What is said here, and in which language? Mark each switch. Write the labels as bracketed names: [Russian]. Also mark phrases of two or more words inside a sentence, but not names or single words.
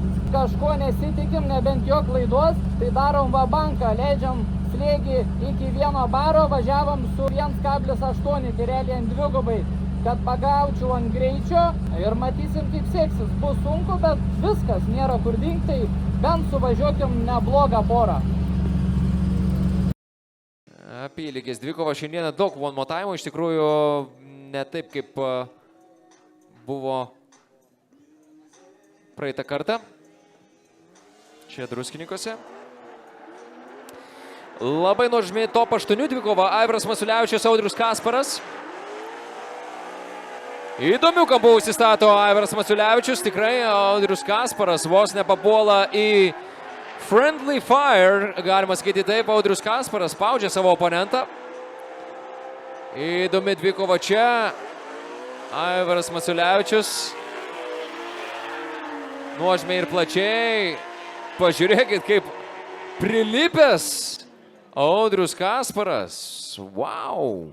[Lithuanian] Kažko nesitikim, nebent jo klaidos, tai darom vabanką, leidžiam slėgį iki 1 baro, važiavom su 1,8, tai realiai ant dvigubai, kad pagaučiau ant greičio ir matysim, kaip seksis. Bus sunku, bet viskas, nėra kur dingt, tai bent suvažiuokim neblogą porą. Apylygės dvikova šiandieną daug [English] one-more-time, [Lithuanian] iš tikrųjų ne taip, kaip buvo praeitą kartą čia Druskininkuose. Labai nuožmi top 8 dvikova, Aivaras Maciulevičius, Audrius Kasparas. Įdomių kampų užsistato Aivaras Maciulevičius, tikrai Audrius Kasparas vos nepapuola į [English] friendly fire, [Lithuanian] galima sakyti taip, Audrius Kasparas spaudžia savo oponentą. Įdomi dvikova čia, Aivaras Maciulevičius. Nuožmiai ir plačiai, pažiūrėkit kaip prilipęs Audrius Kasparas, wow.